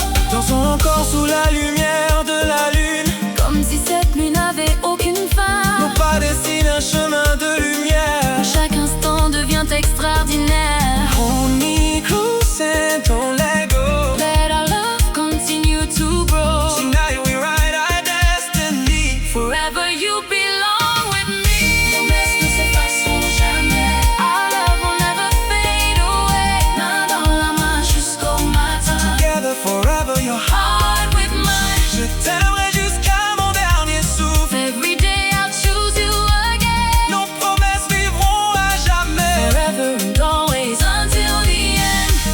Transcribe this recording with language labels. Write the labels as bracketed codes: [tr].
[fr] Dansons encore sous la lumière de la lune. Comme si cette nuit n'avait aucune fin. Nos pas dessinent un chemin de lumière. Chaque instant devient extraordinaire. [en] Honey cruising, don't let go. Let our love continue to grow. Tonight we write our destiny. Forever you belong with me. [fr] Promesses ne s'effaceront jamais. [en] Our love will never fade away. [fr] Main dans la main jusqu'au matin. [en] Together forever, your heart. Heart with mine. [fr] Je t'aimerai jusqu'à mon dernier souffle. [en] Every day I'll choose you again. [fr] Nos promesses vivront à jamais. [en] Forever and always until the end.